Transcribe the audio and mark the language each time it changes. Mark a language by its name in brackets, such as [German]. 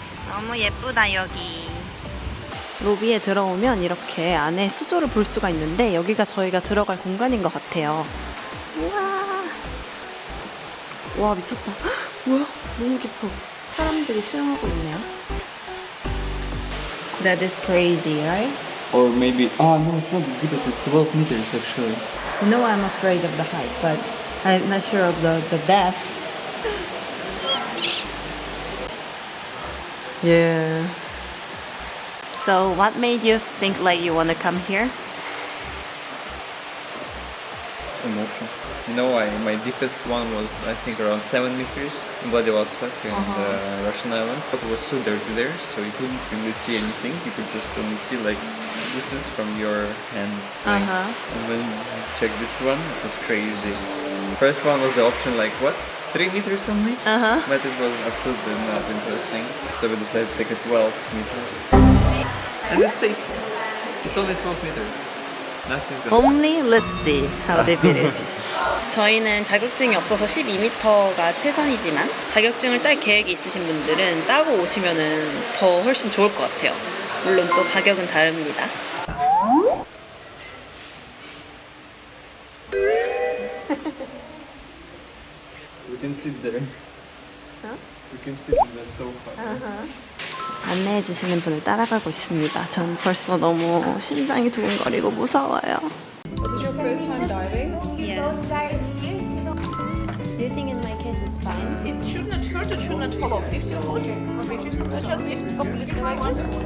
[Korean] 너무 예쁘다 여기. 로비에 들어오면 이렇게 안에 수조를 볼 수가 있는데 여기가 저희가 들어갈 공간인 것 같아요. 우와, 와 미쳤다. 뭐야? 너무 깊어. 사람들이 수영하고 있네요. [English] That is crazy, right? Or maybe, no, it's not because it's 12 meters actually. You know I'm afraid of the height, but I'm not sure of the depth. Yeah. So what made you think like you want to come here? Emotions. You know, my deepest one was I think around 7 meters in Vladivostok in the Russian island. But it was so dirty there, so you couldn't really see anything. You could just only see like distance from your hand. And when you check this one, it was crazy. First one was the option like what? 3 meters only? But it was absolutely not interesting. So we decided to take a 12 meters. And it's safe. It's only 12 meters. Nothing's gonna Only let's see how deep it is. [Korean] 저희는 자격증이 없어서 12m가 최선이지만 자격증을 딸 계획이 있으신 분들은 따고 오시면은 더 훨씬 좋을 것 같아요. 물론 또 가격은 다릅니다. [English] We can sit there. Huh? We can sit in the sofa. [Korean] 안내해 주시는 분을 따라가고 있습니다. 전 벌써 너무 심장이 두근거리고 무서워요. [English] This is your first time diving? Yeah. Do you think in my case it's fine? It should not hurt, it should not fall off. If you put just if it's completely dry once.